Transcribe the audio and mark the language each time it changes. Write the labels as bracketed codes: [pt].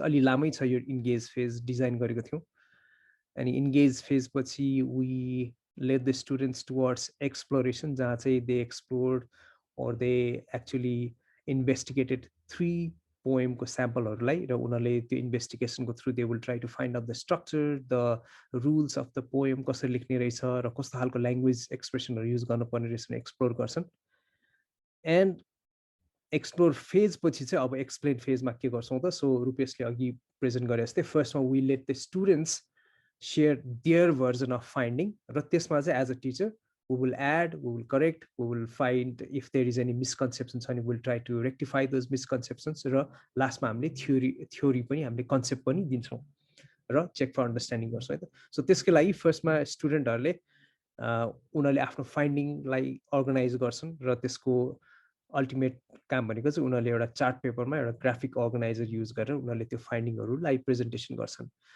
[ne] अलि लामै छ यो इन्गेज फेज डिजाइन गरेको थियौँ. अनि इन्गेज फेज पछि [en] we led the students towards exploration, [ne] जहाँ चाहिँ [en] they explored or they actually investigated [ne] 3 पोएमको स्याम्पलहरूलाई, र उनीहरूले त्यो इन्भेस्टिगेसनको through [en] they will try to find out the structure, the rules of the poem, [ne] कसरी लेख्ने रहेछ र कस्तो खालको ल्याङ्ग्वेज एक्सप्रेसनहरू युज गर्नुपर्ने रहेछ भने एक्सप्लोर गर्छन्. एन्ड एक्सप्लोर फेज पछि चाहिँ अब एक्सप्लेन फेजमा के गर्छौँ त. सो रुपेशले अघि प्रेजेन्ट गरे जस्तै फर्स्टमा [en] we let the students share their version of finding, [ne] र त्यसमा चाहिँ [en] as a teacher we will add, we will correct, we will find if there is any misconceptions and we will try to rectify those misconceptions. [ne] र लास्टमा हामीले theory पनि हामीले concept पनि दिन्छौँ र [en] check for understanding [ne] गर्छौँ है त. सो त्यसको लागि फर्स्टमा स्टुडेन्टहरूले उनीहरूले आफ्नो फाइन्डिङलाई अर्गनाइज गर्छन्, र त्यसको अल्टिमेट काम भनेको चाहिँ उनीहरूले एउटा चार्ट पेपरमा एउटा ग्राफिक अर्गनाइजर युज गरेर उनीहरूले त्यो फाइन्डिङहरूलाई प्रेजेन्टेसन गर्छन्.